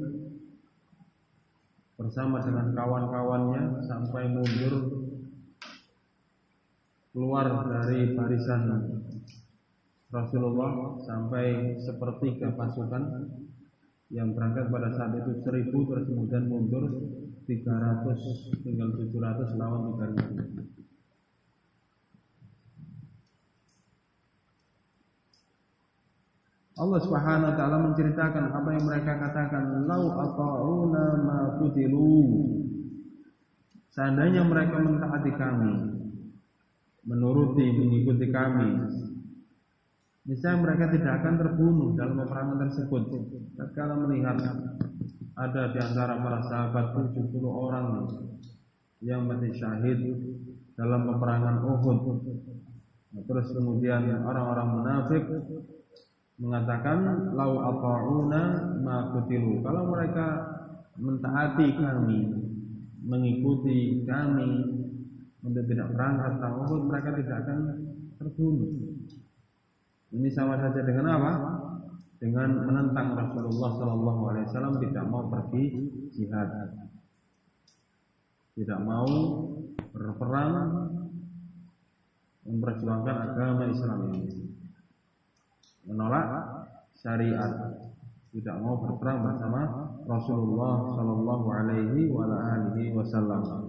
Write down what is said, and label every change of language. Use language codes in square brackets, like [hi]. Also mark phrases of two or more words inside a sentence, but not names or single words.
[id] bersama dengan kawan-kawannya sampai mundur keluar dari barisan Rasulullah sampai sepertiga pasukan yang berangkat pada saat itu 1000, terus kemudian mundur 300, tinggal 700 lawan 3000. Allah [ar] سبحانه وتعالى [id] menceritakan apa yang mereka katakan, [ar] لو أطاعونا ما قتلوا. [id] Seandainya mereka mentaati kami, mengikuti kami, misalnya mereka tidak akan terbunuh dalam peperangan tersebut. Tatkala melihat ada di antara para sahabat 70 orang yang mati syahid dalam peperangan Uhud, terus kemudian orang-orang munafik mengatakan [ar] لو أطاعونا ما قتلوا. [id] Kalau mereka mentaati kami, mengikuti kami untuk tidak berangkat ke Uhud, mereka tidak akan terbunuh. Ini sama saja dengan apa? Dengan menentang Rasulullah SAW tidak mau pergi jihad, tidak mau berperang memperjuangkan agama Islam ini, menolak syariat, tidak mau berperang bersama Rasulullah SAW.